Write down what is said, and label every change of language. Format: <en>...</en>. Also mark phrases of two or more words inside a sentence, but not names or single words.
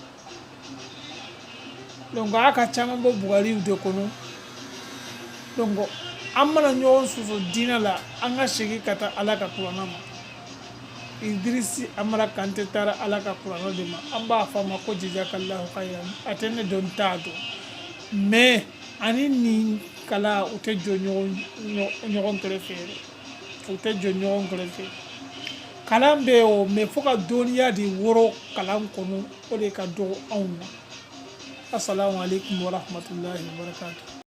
<bm>donc a y'a ka caman bɔ bugariw de kɔnɔ donc an mana ɲɔgɔn sɔsɔ diinɛ la an ka segin ka taa ala ka kuranɛ ma Idrisi Amara Kante taara ala ka kuranɛ de ma an b'a fɔ a ma ko</bm> <ar>جزاك الله خيرا</ar> <bm>a tɛ ne dɔn t'a dɔn mais ani nin kala u tɛ jɔ ɲɔgɔn kɛrɛfɛ u tɛ jɔ ɲɔgɔn kɛrɛfɛ kalan bɛ o mais fo ka dɔnniya de wɔrɔ kalan kɔnɔ o de ka dɔgɔ anw na</bm> <ar>السلام عليكم ورحمة الله وبركاته</ar>